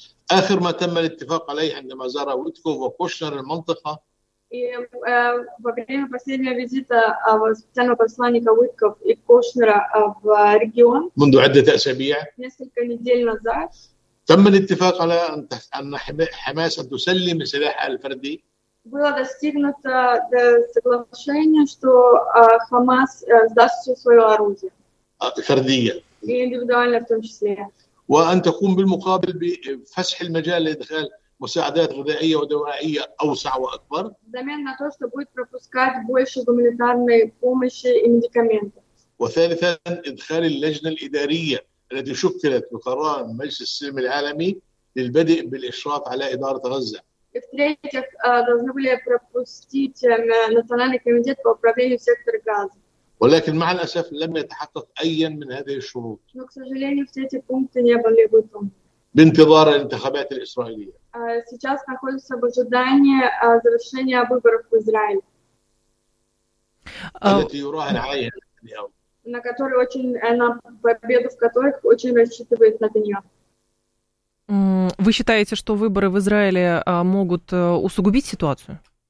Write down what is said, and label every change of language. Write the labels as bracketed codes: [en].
[ar] آخر ما تم الاتفاق عليه عندما زار ويتكوف وكوشنر المنطقة. [ru] Во время последнего визита специального посланника Уитков и Кошнера в регион несколько недель назад [ar] تم الاتفاق على أن حماس تسلم سلاح الفردي. [ru] Было достигнуто соглашение, что Хамас сдаст все свое оружие. [ar] فردية. [ru] И индивидуально в том числе. [ar] وأن تقوم بالمقابل بفسح المجال لإدخال مساعدات غذائية ودوائية أوسع وأكبر. زمان [ru] на то, что будет пропускать больше гуманитарной помощи и медикаментов. [ar] وثالثا إدخال اللجنة الإدارية التي شكلت بقرار مجلس السلم العالمي للبدء بالإشراف على إدارة غزة. [ru] И в-третьих, должны были пропустить национальный комитет по управлению сектора Газа. [ar] ولكن مع الأسف لم يتحقق أي من هذه الشروط. [ru] Но, к сожалению, все эти пункты не были выполнены. [ar] بانتظار الانتخابات الإسرائيلية. [ru] Сейчас находится в ожидании завершения выборов в Израиле. [ar] التي يراهن عليها اليوم. [ru] На которой очень на победу в которых очень рассчитывает Нетаньяху. Вы считаете, что выборы в Израиле могут усугубить ситуацию?